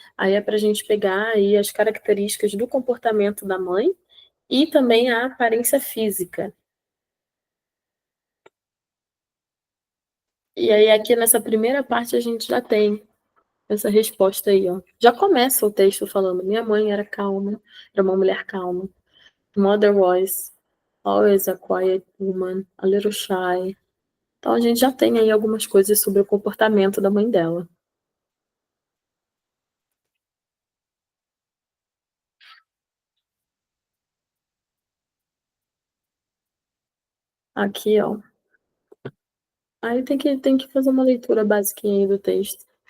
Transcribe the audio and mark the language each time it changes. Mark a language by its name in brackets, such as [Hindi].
[Portuguese] Aí é pra gente pegar aí as características do comportamento da mãe e também a aparência física. E aí aqui nessa primeira parte a gente já tem essa resposta aí, ó. Já começa o texto falando: minha mãe era calma, era uma mulher calma. [English] Mother was always a quiet woman, a little shy. [Portuguese] Então a gente já tem aí algumas coisas sobre o comportamento da mãe dela. Aqui, ó. Aí tem que fazer uma leitura básica aí do texto.